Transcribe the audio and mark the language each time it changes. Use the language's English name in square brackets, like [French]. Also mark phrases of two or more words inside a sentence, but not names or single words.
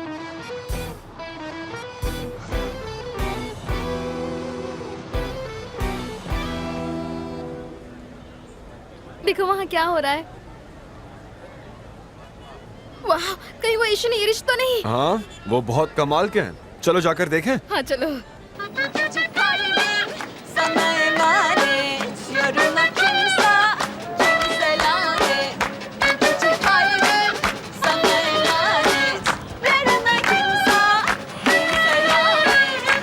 [Hindi] देखो वहाँ क्या हो रहा है। वाह, कहीं वो एशियन ईरिश तो नहीं? हाँ, वो बहुत कमाल के हैं। चलो जाकर देखें। हाँ चलो। [Turkish] Sana emanet, yarına kimse kimse lanet. Bu gece kalbim sana emanet, yarına kimse kimse lanet.